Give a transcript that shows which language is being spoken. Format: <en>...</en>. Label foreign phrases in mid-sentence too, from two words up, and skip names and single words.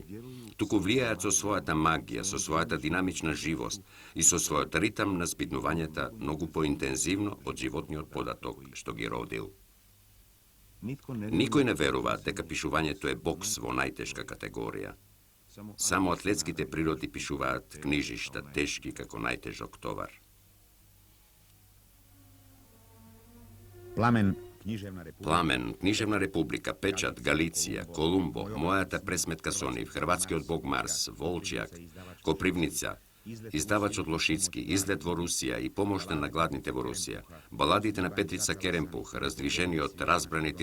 <mk>Туку влијаат со својата магија, со својата динамична живост и со својот ритам на збиднувањата многу поинтензивно од животниот податок што ги родил. Никој не верува дека пишувањето е бокс во најтешка категорија. Само атлетските природи пишуваат книжишта тешки како најтежок товар. Plamen, književna republika. Пламен, Книжевна република, Печат, Галиција, Колумбо, Мојата пресметка со нив, Хрватскиот бог Марс, Волчјак, Копривница, Издавачот Лошицки, Излет во Русија и Помошта на гладните во Русија, баладите на Петрица Керемпух, раздвижениот, разбранет и</mk>